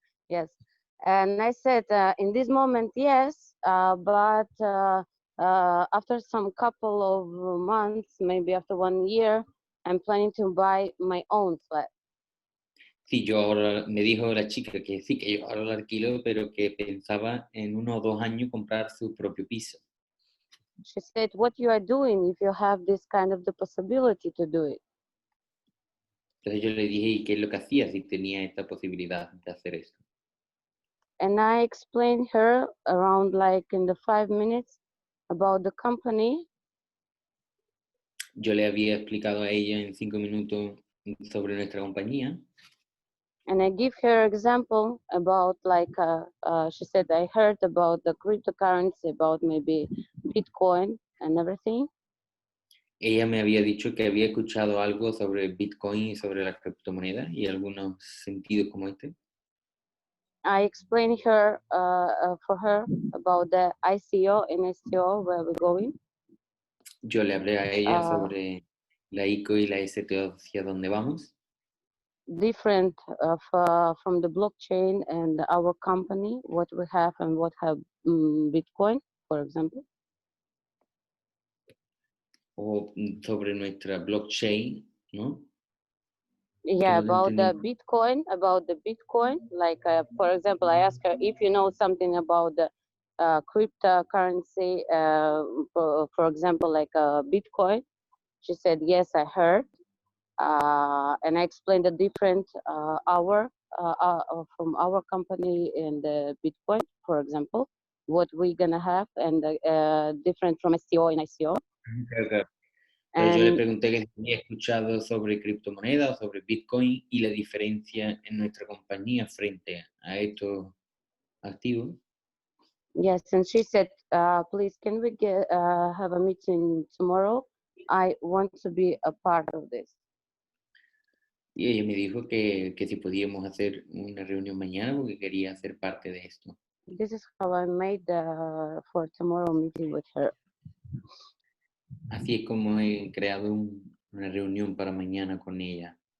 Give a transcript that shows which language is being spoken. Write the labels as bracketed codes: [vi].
[en] yes, and I said in this moment yes, but after some couple of months, maybe after 1 year, I'm planning to buy my own flat. [es] Sí, yo ahora, me dijo la chica que sí, que yo ahora lo alquilo, pero que pensaba en 1 o 2 años comprar su propio piso. [en] She said, what you are doing if you have this kind of the possibility to do it? [es] Entonces yo le dije, ¿y qué es lo que hacía si tenía esta posibilidad de hacer esto? [en] And I explained her around like in the 5 minutes about the company. [es] Yo le había explicado a ella en 5 minutos sobre nuestra compañía. [en] And I give her example about like, she said, I heard about the cryptocurrency, about maybe Bitcoin and everything. [es] Ella me había dicho que había escuchado algo sobre Bitcoin y sobre las criptomonedas y algunos sentidos como este. [en] I explained her for her about the ICO and STO where we're going. [es] Yo le hablé a ella sobre la ICO y la STO hacia dónde vamos. [en] Different from the blockchain and our company, what we have and what have Bitcoin, for example. [es] O sobre nuestra blockchain, ¿no? [en] Yeah, about the Bitcoin, like for example, I asked her if you know something about the cryptocurrency, for example, like Bitcoin. She said, yes, I heard. And I explained the different from our company in the Bitcoin, for example, what we're gonna have, and different from STO and ICO. [es] Claro. Pero yo le pregunté que si había escuchado sobre criptomonedas o sobre Bitcoin y la diferencia en nuestra compañía frente a estos activos. [en] Yes, and she said, please, can we have a meeting tomorrow? I want to be a part of this. [es] Y ella me dijo que si podíamos hacer una reunión mañana porque quería ser parte de esto. [en] This is how I made for tomorrow meeting with her. [es] Así es como he creado una reunión para mañana con ella.